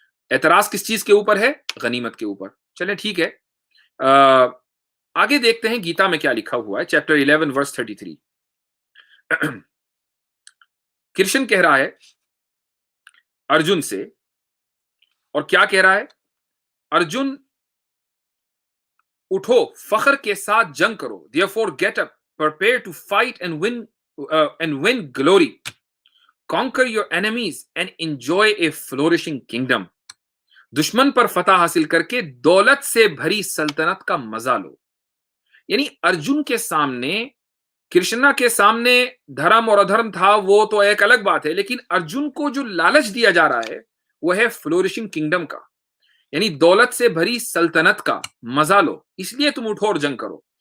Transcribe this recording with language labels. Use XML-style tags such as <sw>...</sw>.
<ur>اعتراض کس چیز کے اوپر ہے؟ غنیمت کے اوپر. چلیں ٹھیک ہے، آگے دیکھتے ہیں گیتا میں کیا لکھا ہوا ہے. چیپٹر 11 ورس 33. کرشن کہہ رہا ہے ارجن سے، اور کیا کہہ رہا ہے؟ ارجن اٹھو، فخر کے ساتھ جنگ کرو.</ur> <en>therefore get up, prepare to fight and win glory. conquer your enemies and enjoy a flourishing kingdom.</en> <ur>دشمن پر فتح حاصل کر کے دولت سے بھری سلطنت کا مزہ لو. یعنی ارجن کے سامنے، کرشنا کے سامنے دھرم اور ادھرم تھا، وہ تو ایک الگ بات ہے، لیکن ارجن کو جو لالچ دیا جا رہا ہے وہ ہے فلورشنگ کنگڈم کا، یعنی دولت سے بھری سلطنت کا مزہ لو، اس لیے تم اٹھو اور جنگ کرو.</ur>